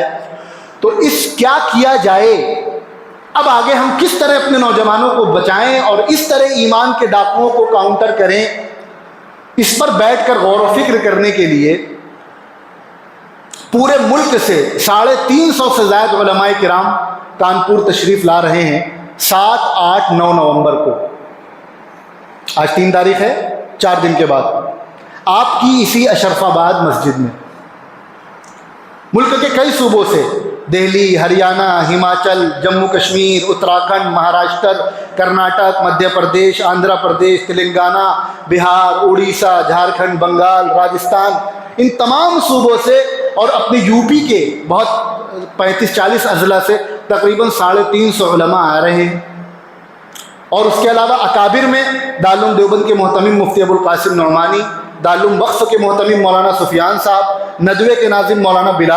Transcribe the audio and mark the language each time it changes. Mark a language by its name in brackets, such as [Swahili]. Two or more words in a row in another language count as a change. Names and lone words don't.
[Urdu] تو کیا کیا جائے، اب آگے ہم کس طرح اپنے نوجوانوں کو بچائیں اور اس طرح ایمان کے ڈاکوؤں کو کاؤنٹر کریں، اس پر بیٹھ کر غور و فکر کرنے کے لیے پورے ملک سے 350 سے زائد علماء کرام کانپور تشریف لا رہے ہیں 7، 8، 9 نومبر کو۔ آج 3 تاریخ ہے، 4 دن کے بعد آپ کی اسی اشرف آباد مسجد میں ملک کے کئی صوبوں سے، دہلی، ہریانہ، ہماچل، جموں کشمیر، اتراکھنڈ، مہاراشٹر، کرناٹک، مدھیہ پردیش، آندھرا پردیش، تلنگانہ، بہار، اڑیسہ، جھارکھنڈ، بنگال، راجستھان، ان تمام صوبوں سے اور اپنے یو پی کے بہت 35-40 اضلاع سے تقریباً 350 علماء آ رہے ہیں۔ اور اس کے علاوہ اکابر میں دارالعلوم دیوبند کے محتمم مفتی ابوالقاسم نعمانی، دارالعلوم وقف کے محتمم مولانا سفیان صاحب، ندوے کے ناظم مولانا بلال